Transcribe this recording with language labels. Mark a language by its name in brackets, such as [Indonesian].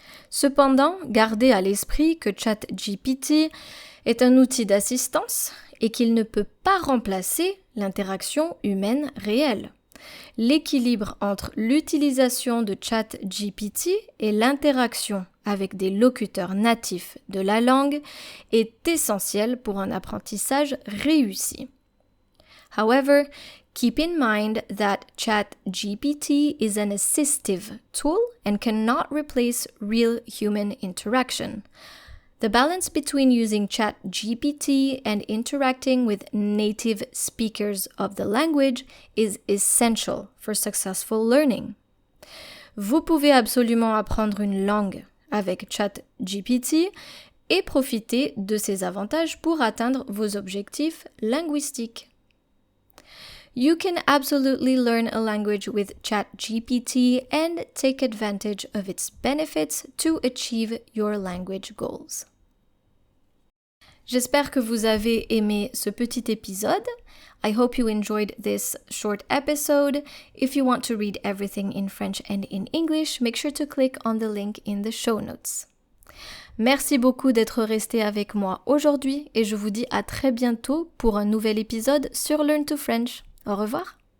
[French] Cependant, gardez à l'esprit que ChatGPT est un outil d'assistance et qu'il ne peut pas remplacer l'interaction humaine réelle. L'équilibre entre l'utilisation de ChatGPT et l'interaction avec des locuteurs natifs de la langue est essentiel pour un apprentissage réussi. [English] However, keep in mind that ChatGPT is an assistive tool and cannot replace real human interaction. The balance between using ChatGPT and interacting with native speakers of the language is essential for successful learning. [French] Vous pouvez absolument apprendre une langue avec ChatGPT et profiter de ses avantages pour atteindre vos objectifs linguistiques. [English] You can absolutely learn a language with ChatGPT and take advantage of its benefits to achieve your language goals. [French] J'espère que vous avez aimé ce petit épisode. [English] I hope you enjoyed this short episode. If you want to read everything in French and in English, make sure to click on the link in the show notes. [French] Merci beaucoup d'être resté avec moi aujourd'hui et je vous dis à très bientôt pour un nouvel épisode sur Learn to French. Au revoir.